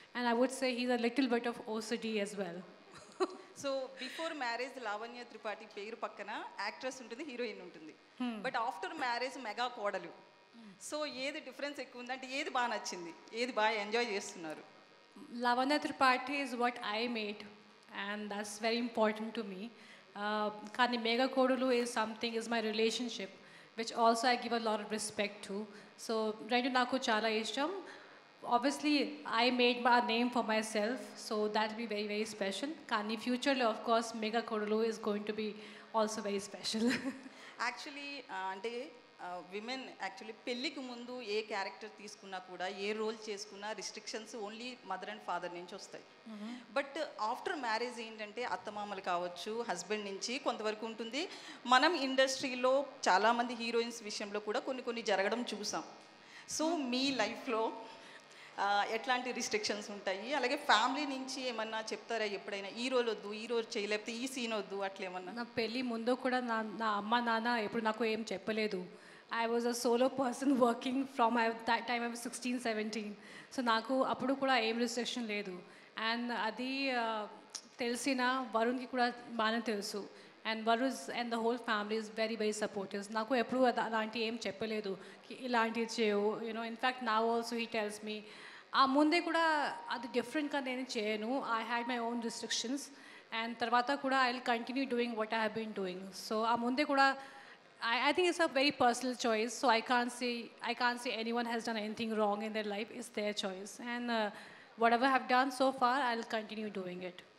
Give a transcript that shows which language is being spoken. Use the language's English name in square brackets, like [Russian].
[English] And I would say he's a little bit of OCD as well. [Telugu] So before marriage Lavanya Tripathi పేరు పక్కన actress ఉంటుంది, heroine ఉంటుంది. But after marriage mega కోడలు. So ఏది difference ఎక్కువ ఉంది, అంటే ఏది బాగా నచ్చింది, ఏది బాగా ఎంజాయ్ చేస్తున్నారు? [English] Lavanya Tripathi is what I made, and that's very important to me. Kani Mega Kodulu is my relationship, which also I give a lot of respect to. So [Telugu] rendu naku chala ishtam. [English] Obviously, I made my name for myself, so that will be very, very special. Kani future, of course, Mega Kodulu is going to be also very special. [Telugu] Actually అంటే women actually పెళ్ళికి ముందు ఏ character తీసుకున్నా కూడా, ఏ role చేసుకున్నా restrictions only mother and father నుంచి వస్తాయి. But after marriage ఏంటంటే అత్తమామలు కావచ్చు, హస్బెండ్ నుంచి కొంతవరకు ఉంటుంది. మనం ఇండస్ట్రీలో చాలామంది హీరోయిన్స్ విషయంలో కూడా కొన్ని జరగడం చూసాం. సో మీ లైఫ్లో ఎట్లాంటి రిస్ట్రిక్షన్స్ ఉంటాయి, అలాగే ఫ్యామిలీ నుంచి ఏమన్నా చెప్తారా ఎప్పుడైనా ఈ రోల్ వద్దు, ఈ రోల్ చేయలేకపోతే ఈ సీన్ వద్దు, అట్లా ఏమన్నా? నా పెళ్ళి ముందు కూడా నా అమ్మ నాన్న ఎప్పుడు నాకు ఏం చెప్పలేదు. [English] I was a solo person working from that time I was 16-17. [Telugu] So నాకు అప్పుడు కూడా ఏం రిస్ట్రిక్షన్ లేదు. అండ్ అది తెలిసిన వరుణ్కి కూడా బాగానే తెలుసు. [English] And Varun and the whole family is very very supportive. [Telugu] నాకు ఎప్పుడు అలాంటి ఏం చెప్పలేదు, ఇలాంటివి చేయవు, యూనో. ఇన్ఫ్యాక్ట్ నా ఆల్సో [English] he tells me, [Telugu] ఆ ముందే కూడా అది డిఫరెంట్గా నేను చేయను. [English] I had my own restrictions, and [Telugu] తర్వాత కూడా [English] I will continue doing what I have been doing. So [Telugu] ఆ ముందే కూడా [English] I think it's a very personal choice, so I can't say anyone has done anything wrong in their life. It's their choice, and whatever I've done so far, I'll continue doing it.